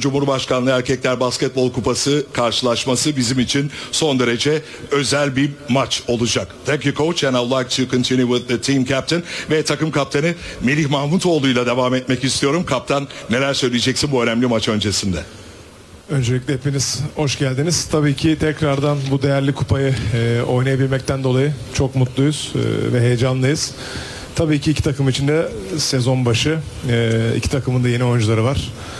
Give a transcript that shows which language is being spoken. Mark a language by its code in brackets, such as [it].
[tr] Cumhurbaşkanlığı Erkekler Basketbol Kupası karşılaşması bizim için son derece özel bir maç olacak. [en] Thank you coach and I would like to continue with the team captain. [tr] Ve takım kapteni Melih Mahmutoğlu ile devam etmek istiyorum. Kaptan, neler söyleyeceksin bu önemli maç öncesinde? Öncelikle hepiniz hoş geldiniz. Tabii ki tekrardan bu değerli kupayı oynayabilmekten dolayı çok mutluyuz ve heyecanlıyız. Tabii ki iki takım için de sezon başı, iki takımın da yeni oyuncuları var.